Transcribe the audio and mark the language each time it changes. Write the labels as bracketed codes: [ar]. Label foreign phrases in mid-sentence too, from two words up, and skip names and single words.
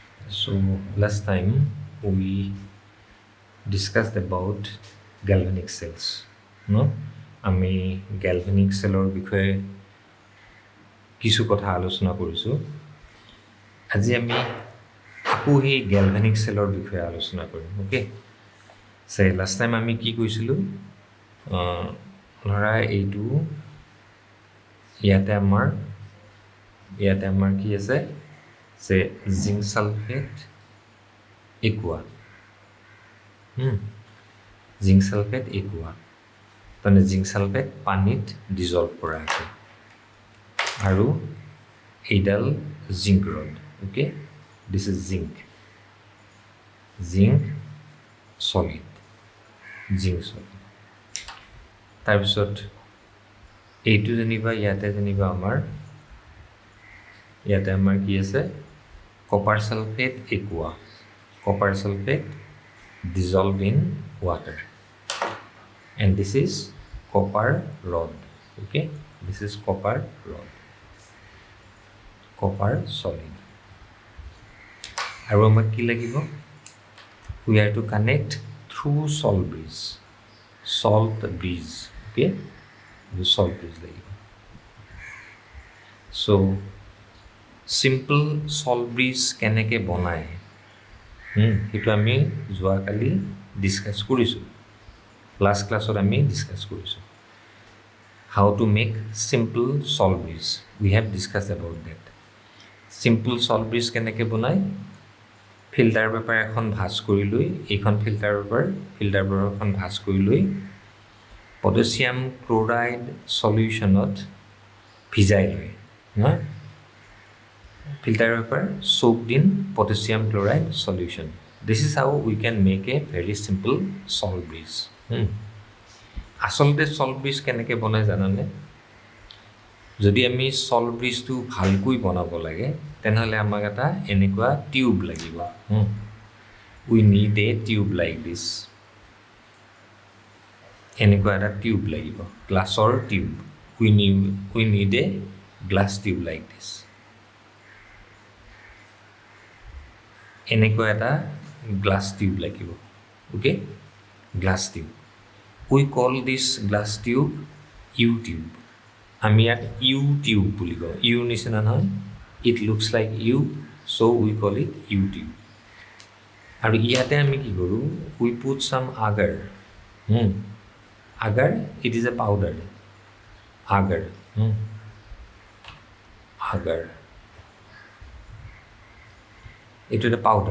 [en] So last time we discussed about galvanic cells. No, [as] আমি galvanic cellৰ বিষয়ে কিছু কথা আলোচনা কৰিছো। আজি আমি আকৌ এই galvanic cellৰ বিষয়ে আলোচনা কৰিম। ওকে, সে [en] last time [as] আমি কি কৈছিলো, ধৰা এইটো ইয়াতে আমাৰ কি আছে, সে [en] zinc sulphate aqua, zinc sulphate aqua, [as] মানে জিংক সালফেট পানীত ডিজলভ কৰা আছে আৰু এইডাল [en] zinc rod. okay, this is zinc solid, zinc solid. [as] তাৰপিছত এইটো যেনিবা ইয়াতে আমাৰ কি আছে, [en] copper sulphate aqua, copper sulphate dissolved in water, and this is copper rod. Okay, this is copper rod, copper solid. [as] আৰু আমাক কি লাগিব, [en] we are to connect through salt bridge. Okay, the salt bridge [as] লাগিব। [en] so simple salt bridge [as] কেনেকৈ বনায় সেইটো আমি যোৱাকালি ডিছকাছ কৰিছোঁ, [en] last class [as] আমি ডিছকাছ কৰিছোঁ। [en] how to make simple salt bridge, we have discuss about that. simple salt bridge [as] কেনেকৈ বনায়, [en] filter paper [as] এখন ভাজ কৰি লৈ, এইখন ফিল্টাৰ পেপাৰখন ভাজ কৰি লৈ [en] potassium chloride solution [as] ভিজাই লয়। [en] Filter paper soaked in potassium chloride solution. This is how we can make a very simple salt bridge. [as] আসলতে [en] salt bridge [as] কেনেকৈ বনায় জানানে? যদি আমি [en] salt bridge [as] টো ভালকৈ বনাব লাগে তেনেহ'লে আমাক এটা এনেকুৱা টিউব লাগিব। [en] We need a tube like this. [as] এনেকুৱা এটা টিউব লাগিব, গ্লাছৰ টিউব। [en] We need a glass tube like this. [as] এনেকুৱা এটা [en] glass tube [as] লাগিব। [en] okay, glass tube. we call this glass tube U tube. [as] আমি ইয়াক [en] U tube [as] বুলি কওঁ। ইউ নিচিনা নহয়, [en] it looks like U, so we call it U tube. [as] আৰু ইয়াতে আমি কি কৰোঁ, [en] we put some agar. agar, it is a powder. agar, agar, [as] এইটো এটা পাউডাৰ।